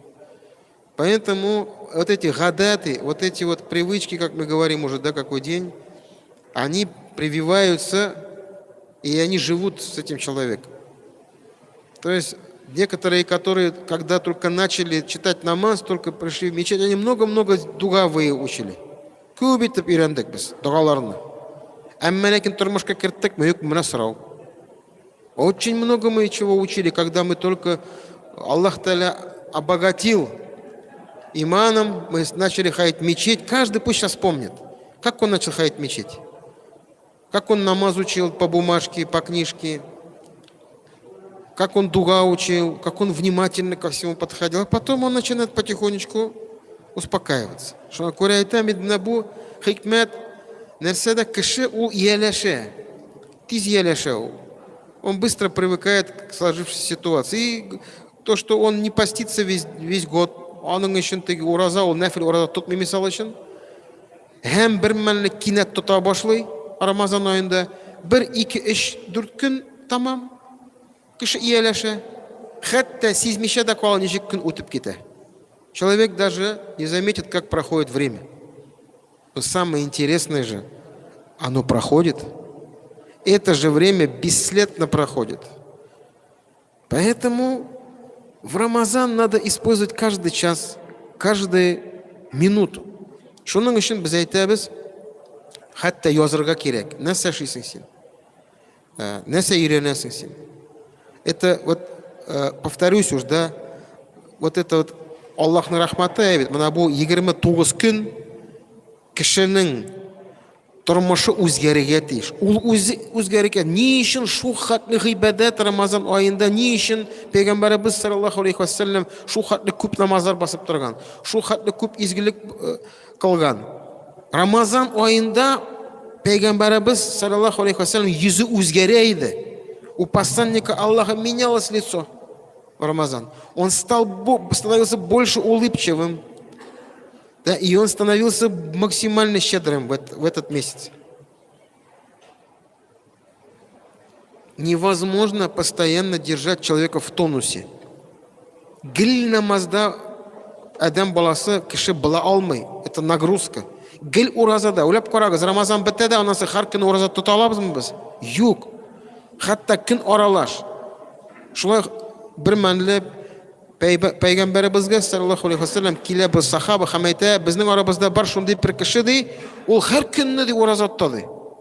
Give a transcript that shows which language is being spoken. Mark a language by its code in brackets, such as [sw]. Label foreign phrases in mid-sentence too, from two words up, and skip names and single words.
[ru] Поэтому вот эти гадаты, вот эти вот привычки, как мы говорим уже, да, какой день, они прививаются, и они живут с этим человеком. То есть некоторые, которые, когда только начали читать намаз, только пришли в мечеть, они много-много дуга выучили. [tt] Көп итеп өйрәндек без дугаларны. Әмма ләкин тормышка керттек, мөек менә сорау. [ru] Очень много мы чего учили, когда мы только Аллах Та'аля обогатил иманом, мы начали ходить в мечеть. Каждый пусть сейчас помнит, как он начал ходить в мечеть, как он намаз учил по бумажке, по книжке, как он дуга учил, как он внимательно ко всему подходил. А потом он начинает потихонечку успокаиваться. [tt] Шуңа күрә әйтәм инде, бу хикмәт нәрсәдә кеше ул ияләшә, тиз ияләшә ул. [ru] Он быстро привыкает к сложившейся ситуации. И то, что он не постится весь год, [tt] аның өчен теге ураза, ул нәфил ураза тотмый мисал өчен. Һәм бер мәллек кинәт тота башлый Рамазан аенда. 1, 2, 3, 4 көн тамам. Кеше ияләшә. Хәтта сизмичә дә кала ничек көн үтеп китә. [ru] Человек даже не заметит, как проходит время. Но самое интересное же, оно проходит. Это же время бесследно проходит. Поэтому в Рамазан надо использовать каждый час, каждую минуту. [tt] Шуның өчен без әйтәбез, хәтта язырга кирәк. Нәрсә эшлисең син? Нәрсә өйрәнәсең син? [ru] Это вот, повторюсь уж, да, вот это вот [tt] Аллаһның рахматы, әйбит, менә бу 29 көн кешенең Тормышы үзгәрергә тиеш. Ул үзгәрергә. Ни өчен шу хәтле гыйбадат Рамазан аенда, ни өчен Пәйгамбәрбез [ar] صلى الله عليه وسلم [tt] шу хәтле күп намазлар басып торган, шу хәтле күп изгелек кылган. Рамазан аенда Пәйгамбәрбез [ar] صلى الله عليه وسلم [tt] йөзе үзгәрә иде. [ru] У посланника Аллаха менялось лицо в Рамазан. Он становился больше улыбчивым. Да, и он становился максимально щедрым в этот месяц. Невозможно постоянно держать человека в тонусе. [tt] Гил намазда адам баласы кеше була алмый. [ru] Это нагрузка. [tt] Гил уразада. Уйлап карагыз, Рамазан бетте да, анысы һәр көн ураза тота алабызмы без? Юк. Хәтта көн аралаш. Шулай бер мәнле Пәйгамбәрбезгә [ar] صلى الله عليه وسلم [tt] килә бу сахаба һәм әйтә, безнең арабызда бар шундый бер кеше ди, ул һәр көнне ди ураза тота ди.